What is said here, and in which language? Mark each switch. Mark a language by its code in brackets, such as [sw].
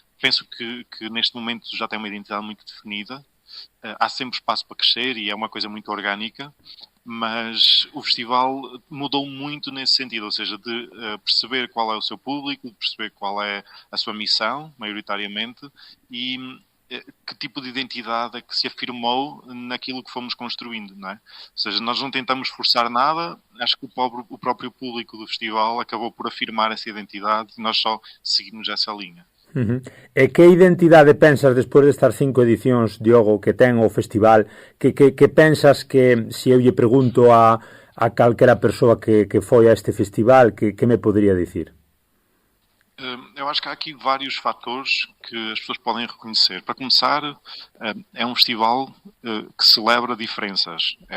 [pt] Penso que neste momento já tem uma identidade muito definida, há sempre espaço para crescer e é uma coisa muito orgânica, mas o festival mudou muito nesse sentido, ou seja, de perceber qual é o seu público, de perceber qual é a sua missão, maioritariamente, e que tipo de identidade é que se afirmou naquilo que fomos construindo, não é? Ou seja, nós não tentamos forçar nada, acho que o próprio público do festival acabou por afirmar essa identidade e nós só seguimos essa linha. Uhum. [gl] E que identidade pensas, despois destas 5 edicións, Diogo, que ten o festival, que pensas que, se eu lle pregunto a calquera persoa que foi a este festival, que me podería dicir? [pt] Eu acho que há aqui vários fatores que as pessoas podem reconhecer. Para começar, é um festival que celebra diferenças.